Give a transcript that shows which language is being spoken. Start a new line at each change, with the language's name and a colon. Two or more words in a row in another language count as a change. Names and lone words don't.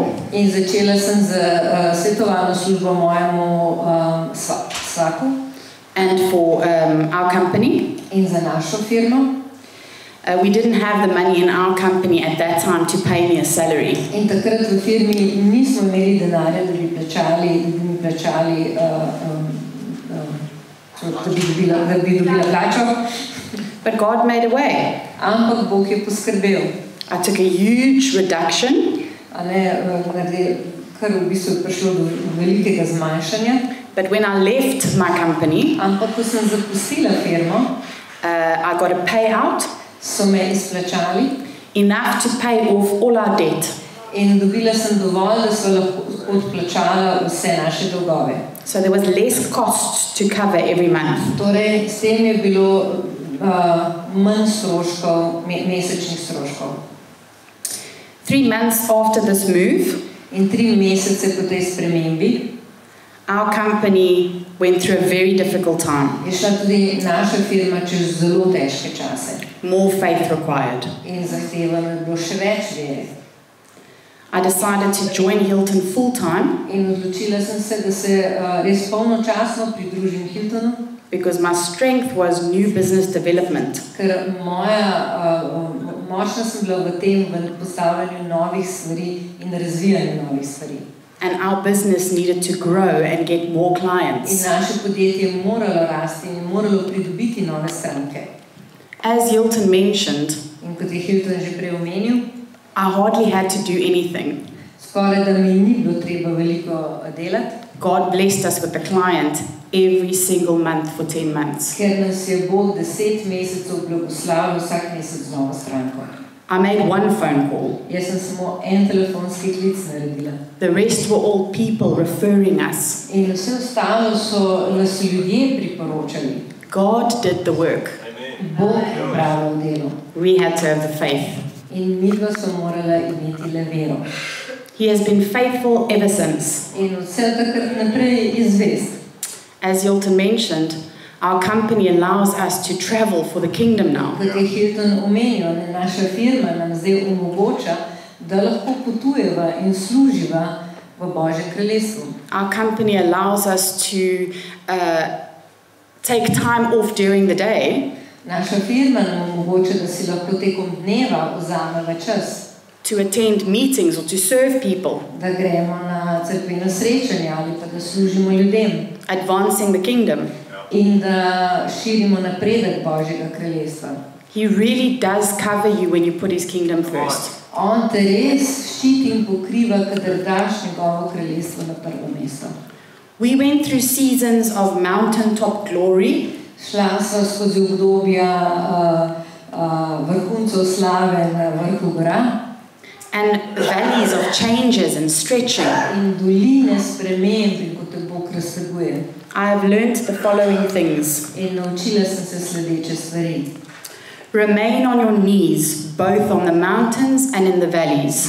Slovenian: In začela sem z svetovalno službo mojemu svaku.
English: And for our company.
Slovenian: In za našo firmo.
English: We didn't have the money in our company at that time to pay me a salary.
Slovenian: In takrat v firmi nismo imeli denarja, da bi mi plačali, da bi dobila plačo.
English: But God made a way.
Slovenian: Ampak Bog je poskrbel.
English: I took a huge reduction.
Slovenian: Kar v bistvu je prišlo do velikega zmanjšanja.
English: But when I left my company,
Slovenian: ampak ko sem zapustila firmo,
English: I got a payout.
Slovenian: So me izplačali.
English: Enough to pay off all our debt.
Slovenian: In dobila sem dovolj, da so lahko odplačala vse naše dolgove.
English: So there was less cost to cover every month.
Slovenian: Torej, s tem je bilo manj stroškov, mesečnih stroškov.
English: 3 months after this move,
Slovenian: in 3 mesece po tej spremembi,
English: our company went through a very difficult time.
Slovenian: Je šla tudi naša firma čez zelo težke čase.
English: More faith required.
Slovenian: In zahtevano je bilo še več vere.
English: I decided to join Hilton full time.
Slovenian: In odločila sem se, da se res polnočasno pridružim Hiltonu.
English: Because my strength was new business development.
Slovenian: Ker močna sem bila v tem, v postavljanju novih stvari in razvijanju novih stvari.
English: And our business needed to grow and get more clients.
Slovenian: In naše podjetje je moralo rasti in moralo pridobiti nove stranke.
English: As Hilton mentioned,
Slovenian: in kot je Hilton že prej omenil,
English: I hardly had to do anything.
Slovenian: Skoraj da mi ni bilo treba veliko delati.
English: God blessed us with a client every single month for 10 months.
Slovenian: Ker nas je Bog 10 mesecev blagoslavil vsak mesec z novo stranko.
English: I made one phone call.
Slovenian: Jaz sem samo en telefonski klic naredila.
English: The rest were all people referring us.
Slovenian: In vse ostalo so nas ljudje priporočali.
English: God did the work.
Slovenian: Bog je opravljal delo.
English: We had to have the faith.
Slovenian: In midva so morala imeti le vero.
English: He has been faithful ever since.
Slovenian: In vse takrat naprej je zvest.
English: As Hilton mentioned, our company allows us to travel for the kingdom now.
Slovenian: Kot je Hilton omenil, naša firma nam zdaj omogoča, da lahko potujeva in služiva v Božjem kraljestvu.
English: Our company allows us to take time off during the day.
Slovenian: Naša firma nam omogoča, da si lahko tekom dneva vzameva čas.
English: To attend meetings or to serve people.
Slovenian: Da gremo na cerkveno srečanje ali pa da služimo ljudem.
English: Advancing the kingdom.
Slovenian: In da širimo napredek Božjega kraljestva.
English: He really does cover you when you put his kingdom first.
Slovenian: On te res ščiti in pokriva, kadar daš njegovo kraljestvo na prvo mesto.
English: We went through seasons of mountaintop glory.
Slovenian: Šla sva skozi obdobja vrhuncev slave na vrhu gora.
English: And valleys of changes and stretching.
Slovenian: In doline sprememb, ko te Bog razteguje.
English: I have learned the following things.
Slovenian: In naučila sem se sledeče stvari.
English: Remain on your knees, both on the mountains and in the valleys.